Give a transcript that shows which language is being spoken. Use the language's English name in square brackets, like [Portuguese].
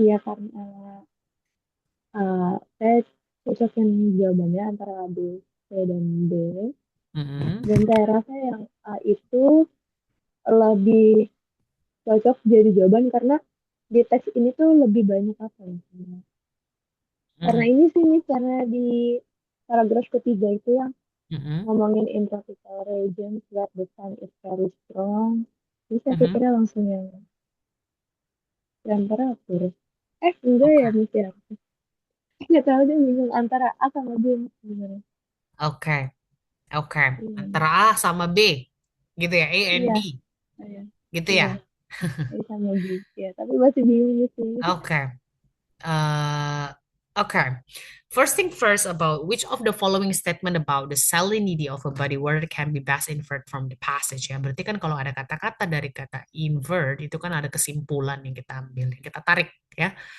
[Indonesian] iya karena saya cocokin jawabannya antara B, C, dan D. mhm, Dan saya rasa yang A itu lebih cocok jadi jawaban karena di teks ini tuh lebih banyak apa ya? Karena mhm, ini sih nih, karena di paragraf ketiga itu yang mhm, ngomongin [English] in tropical regions where the sun is very strong. [Indonesian] Jadi saya mhm. pikirnya langsung yang terakhir. Enggak ya, Oke, Miss ya. Nggak tahu deh, bingung antara A sama B sebenarnya. oke, oke. Iya, Antara A sama B, gitu ya, A and iya, B, iya, gitu iya. ya. A sama B. Ya, tapi masih bingung sih. [English] Oke. Uh, okay. First thing first about which of the following statement about the salinity of a body word can be best inferred from the passage ya. [Indonesian] Berarti kan kalau ada kata-kata dari kata invert itu kan ada kesimpulan yang kita ambil, yang kita tarik ya.